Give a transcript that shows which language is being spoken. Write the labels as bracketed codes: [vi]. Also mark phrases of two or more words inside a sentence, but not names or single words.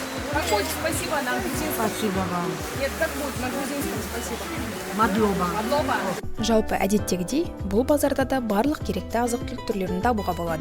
[ru] Как будет спасибо на грузинском? Спасибо вам. Нет, как будет на грузинском спасибо? Мадлоба. Адлоба. [kk] Жалпы әдеттегідей, бұл базарда да барлық керекті азық-түлік түрлерін табуға болады.